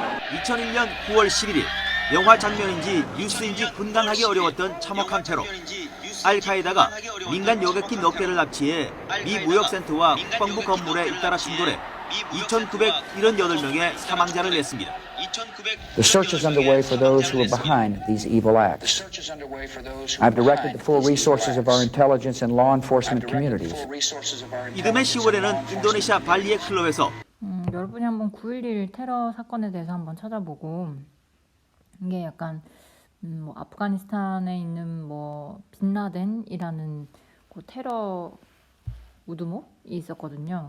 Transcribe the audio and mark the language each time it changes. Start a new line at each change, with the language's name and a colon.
Korean: 2001년 9월 11일 영화 장면인지 뉴스인지 분간하기 어려웠던 참혹한 테러. 알카에다가 민간 여객기 몇 개를 납치해 미 무역센터와 국방부 건물에 잇따라 충돌해 2,978명의 사망자를 냈습니다.
English: The search is underway for those who are behind these evil acts. I've directed the full resources of our intelligence and law enforcement communities.
Korean: 이듬해 10월에는 인도네시아 발리의 클럽에서 여러분이 한번 9.11 테러 사건에 대해서 한번 찾아보고, 이게 약간 뭐 아프가니스탄에 있는 뭐 빈라덴이라는 그 테러 우두목이 있었거든요.